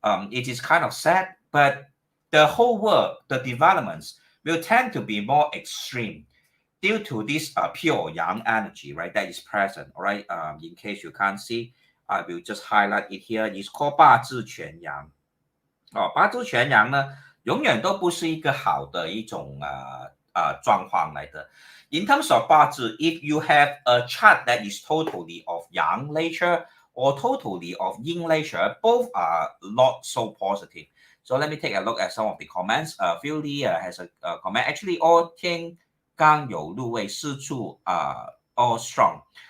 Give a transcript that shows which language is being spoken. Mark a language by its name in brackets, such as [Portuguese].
[English] It is kind of sad, but the whole world, the developments will tend to be more extreme due to this pure yang energy, right? That is present, all right? In case you can't see, I will just highlight it here. It's called 八字全阳。 [Chinese] 八字全阳呢，永远都不是一个好的一种状况来的。 [English] In terms of 八字, if you have a chart that is totally of yang nature or totally of yin nature, both are not so positive. So let me take a look at some of the comments. Phil Lee has a comment. Actually, all 天刚有入位四处 all strong.